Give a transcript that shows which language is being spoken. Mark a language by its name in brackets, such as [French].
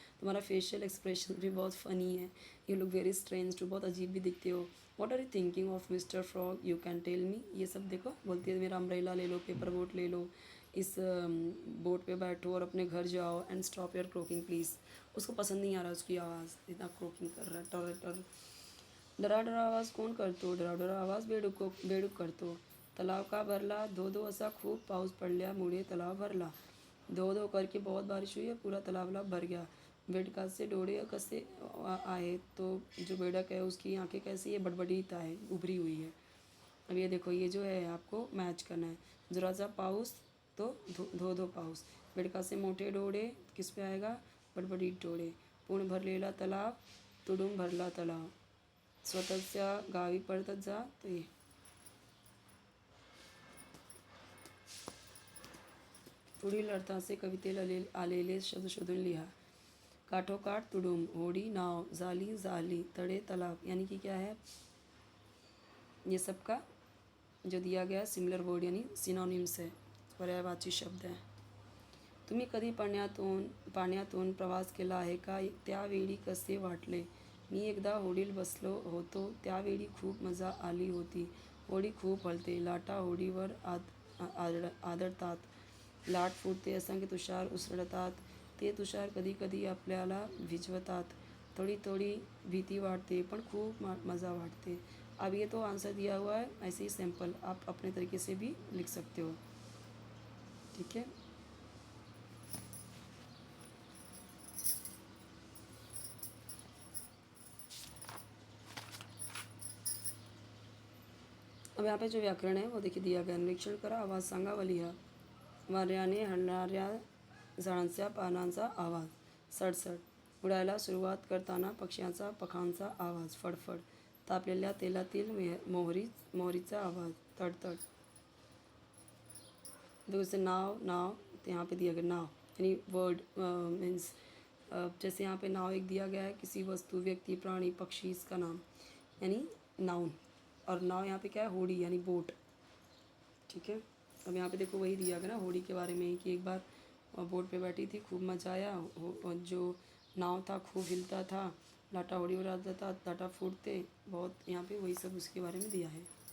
[Hindi] तुम्हारा facial expression भी बहुत फ़नी है. [English] you look very strange too, [Hindi] बहुत अजीब भी दिखते हो. [English] What are you thinking of mister frog, you can tell me. [Hindi] ये सब देखो, बोलती है मेरा अम्ब्रेला ले लो, पेपर बोट ले लो, इस बोट पे बैठो और अपने घर जाओ. [English] And stop your croaking please. [Hindi] उसको पसंद नहीं आ रहा उसकी आवाज़, इतना क्रोकिंग कर रहा है, टर टर. [Marathi] डरा आवाज कोण करतो, डरा आवाज बेडूक करतो. तलाव का भरला, धो धो असा खूप पाऊस पडल्यामुळे तलाव भरला. [Hindi] धो धो करके बहुत बारिश हुई है, पूरा तालाब भर गया. [Marathi] बेडकात से डोळे कसे आहे, [Hindi] तो जो बेडक है उसकी आंखें कैसी है, बड़बड़ीत है, उभरी हुई है. अब ये देखो, ये जो है आपको मैच करना है. [Marathi] जरासा पाऊस तो धो धो पाऊस. बेडकात से मोठे डोळे [Hindi] किस पे आएगा, [Marathi] बडबडीत डोळे. पूर्ण भरलेला तलाव, तुडूंब भरला तलाव. स्वतःच्या गावी पडतच जा, तो ये. पुढील अर्थाचे कवितेला आलेले शब्द शोधून लिहा. [Hindi] काठोकाठ तुडुंब, होडी नाव, जाली जाली, तड़े तालाब, यानी कि क्या है, ये सब का जो दिया गया सिमिलर वर्ड यानी सिनोनिम्स है, पर्यायवाची शब्द है. [Marathi] तुम्ही कधी पाण्यातून प्रवास केला आहे का, त्यावेळी कसे वाटले. मी एकदा होडीत बसलो होतो, त्यावेळी खूप मजा आली होती. होडी खूप हलते, लाटा होडीवर आदळतात. लाट फुटते, असंख्य तुषार उसळतात. ते तुषार कधी कधी आपल्याला भिजवतात. थोड़ी थोड़ी भीति वाटते, पण खूप मज़ा वाटते. [Hindi] अब ये तो आंसर दिया हुआ है, ऐसे ही सैम्पल आप अपने तरीके से भी लिख सकते हो. ठीक है. अब यहाँ पे जो व्याकरण है वो देखिए दिया गया. [Marathi] निरीक्षण करा, आवाज़ सांगा व लिहा. वाऱ्याने हलणाऱ्या झाडांच्या पानांचा आवाज, सडसड. उडायला सुरुवात करताना पक्ष्यांचा पंखांचा आवाज, फडफड. तापलेल्या तेलातील मोहरीचा आवाज, तडतड. [Hindi] दूसरे नाव, तो यहाँ पे दिया गया नाव यानी वर्ड मीन्स जैसे यहाँ पे नाव एक दिया गया है, किसी वस्तु, व्यक्ति, प्राणी, पक्षी, इसका नाम, यानी नाउन। और नाव यहाँ पे क्या है, होड़ी यानी बोट। ठीक है, अब यहाँ पे देखो वही दिया गया ना होड़ी के बारे में ही, कि एक बार बोट पे बैठी थी, खूब मजा आया, और जो नाव था खूब हिलता था, लाटा होड़ी उड़ाता था, लाटा फूटते बहुत, यहाँ पे वही सब उसके बारे में दिया है।